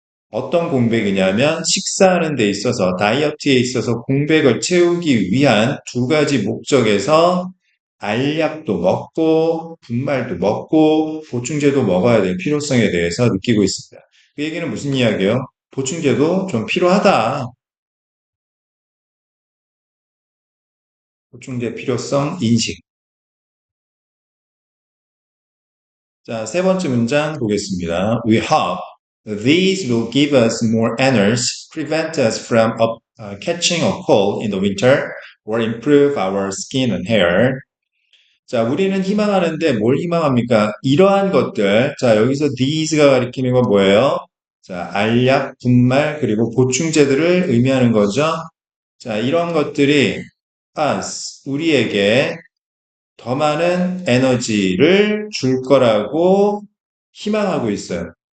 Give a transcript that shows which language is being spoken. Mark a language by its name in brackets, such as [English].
[Korean] 어떤 공백이냐면 식사하는 데 있어서, 다이어트에 있어서 공백을 채우기 위한 두 가지 목적에서 알약도 먹고, 분말도 먹고, 보충제도 먹어야 될 필요성에 대해서 느끼고 있습니다. 그 얘기는 무슨 이야기예요? 보충제도 좀 필요하다. 보충제 필요성 인식. 자, 세 번째 문장 보겠습니다. [English] We hope these will give us more energy, prevent us from catching a cold in the winter, or improve our skin and hair. [Korean] 자, 우리는 희망하는데 뭘 희망합니까? 이러한 것들. 자, 여기서 these가 가리키는 건 뭐예요? 자, 알약, 분말, 그리고 보충제들을 의미하는 거죠. 자, 이런 것들이 us, 우리에게 더 많은 에너지를 줄 거라고 희망하고 있어요.